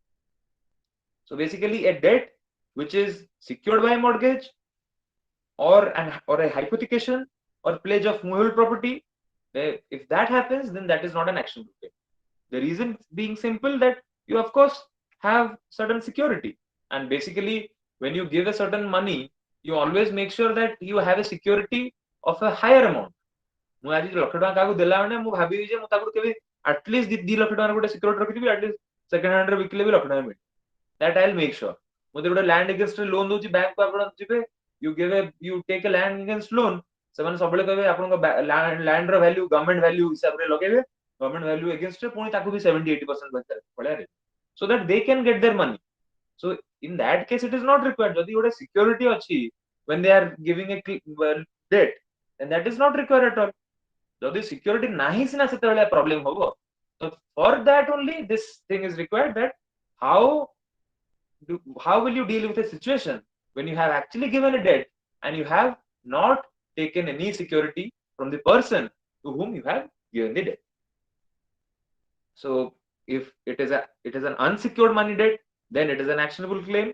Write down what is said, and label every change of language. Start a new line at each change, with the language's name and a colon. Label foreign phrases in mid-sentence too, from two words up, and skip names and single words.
English: So basically a debt which is secured by a mortgage, or a hypothecation, or pledge of movable property, if that happens, then that is not an actionable claim. The reason being simple, that you of course have certain security, and basically when you give a certain money, you always make sure that you have a security of a higher amount.
Odia: ମୁଁ ଆଜି 1,00,000 ଟଙ୍କା କାହାକୁ ଦେଲା ମାନେ ମୁଁ ଭାବିବି ଯେ ମୁଁ ତାକୁ କେବେ ଆଟଲିଷ୍ଟ 2 ଲକ୍ଷ ଟଙ୍କାର ଗୋଟେ ସିକ୍ୟୁରିଟି ରଖିଥିବି, ଆଟଲିଷ୍ଟ
English: second handରେ
Odia: ବିକିଲେ ବି 1,00,000 ଟଙ୍କା ମିଳିବ।
English: That I'll make sure.
Odia: ମୋତେ ଗୋଟେ
English: land against loan
Odia: ଦଉଛି, ବ୍ୟାଙ୍କକୁ ଆପଣ ଯିବେ,
English: you take a land against loan,
Odia: ସେମାନେ ସବୁବେଳେ କହିବେ ଆପଣଙ୍କ
English: landର value government value
Odia: ହିସାବରେ ଲଗେଇବେ,
English: government value againstରେ
Odia: ପୁଣି ତାକୁ ବି 70-80% ଭଳିଆ ଦେବେ,
English: so that they can get their money. So in that case it is not required.
Odia: ଯଦି ଗୋଟେ security ଅଛି
English: when they are giving a debt, then that is not required at all.
Odia: ଯଦି security ନାହିଁ ସିନା ସେତେବେଳେ problem ହବ।
English: So for that only this thing is required, that how will you deal with a situation when you have actually given a debt and you have not taken any security from the person to whom you have given the debt. So if it is an unsecured money debt, then it is an actionable claim.